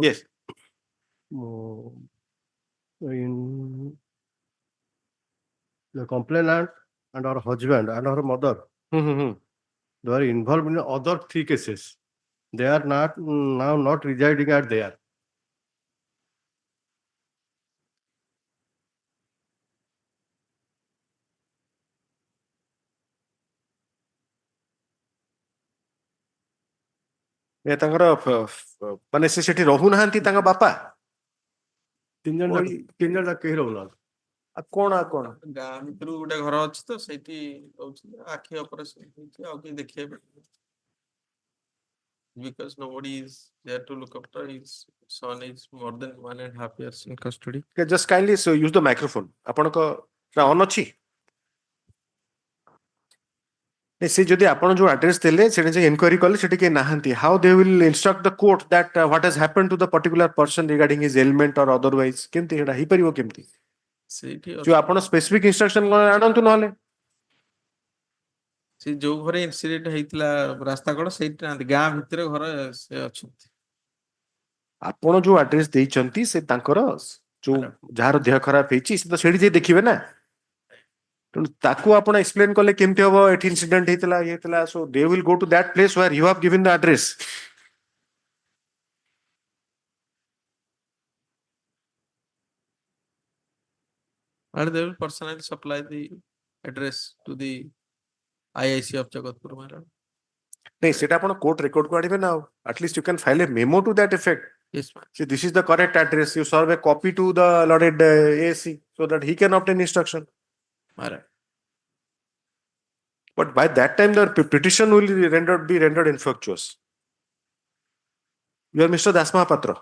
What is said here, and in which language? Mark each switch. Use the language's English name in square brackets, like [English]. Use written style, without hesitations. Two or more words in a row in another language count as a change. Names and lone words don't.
[English] Yes. In the complainant and her husband and her mother, they are involved in other 3 cases. They are not residing at there. [Odia] ମାନେ ସେ ସେଠି ରହୁନାହାନ୍ତି ତାଙ୍କ ବାପା 3 ଜଣ କେହି ରହୁନାହାନ୍ତି। କଣ ଗାଁ ଭିତରୁ ଗୋଟେ ଘର ଅଛି ତ ସେଇଠି ରହୁଛନ୍ତି ଆଖି ଅପରେସନ ହେଇଛି ଆଉ କେହି ଦେଖିବା ପାଇଁ [English] because nobody is there to look after his son is more than 1.5 years in custody. just kindly use the microphone [Odia] ଆପଣଙ୍କ ଅନ୍ ଅଛି ସେ ଯଦି ଆପଣ ଯୋଉ ଆଡ୍ରେସ ଦେଲେ ସେଠି ଯେ ଇନକ୍ୱାରି କଲେ ସେଠି କେହି ନାହାନ୍ତି [English] how they will instruct the court that what has happened to the particular person regarding his ailment or otherwise [Odia] କେମିତି ଏଟା ହେଇପାରିବ କେମିତି ସେଇଠି ଯୋଉ ଆପଣ [English] specific instruction [Odia] ଆଣନ୍ତୁ ନହେଲେ ସେ ଯୋଉ ଘରେ ଇନସିଡେଣ୍ଟ ହେଇଥିଲା ରାସ୍ତା କଡ ସେଇଠି ନାହାନ୍ତି ଗାଁ ଭିତରେ ଘର ସେ ଅଛନ୍ତି ଆପଣ ଯୋଉ ଆଡ୍ରେସ ଦେଇଛନ୍ତି ସେ ତାଙ୍କର ଯୋଉ ଯାହାର ଦେହ ଖରାପ ହେଇଛି ସେ ତ ସେଠି ଯାଇ ଦେଖିବେ ନା ତେଣୁ ତାକୁ ଆପଣ ଏକ୍ସପ୍ଲେନ କଲେ କେମିତି ହବ ଏଠି ଇନସିଡେଣ୍ଟ ହେଇଥିଲା ଇଏ ହେଇଥିଲା [English] so they will go to that place where you have given the address. and they will personally supply the address to the IIC of Jagatpur, my lord. [Odia] ନାଇଁ ସେଟା ଆପଣ [English] court record [Odia] କୁ ଆଣିବେ ନା ଆଉ [English] at least you can file a memo to that effect Yes, ma'am. See, this is the correct address. You serve a copy to the learned ASC so that he can obtain instruction. All right. But by that time, the petition will be rendered infructuous. You are Mr. Das Mahapatra.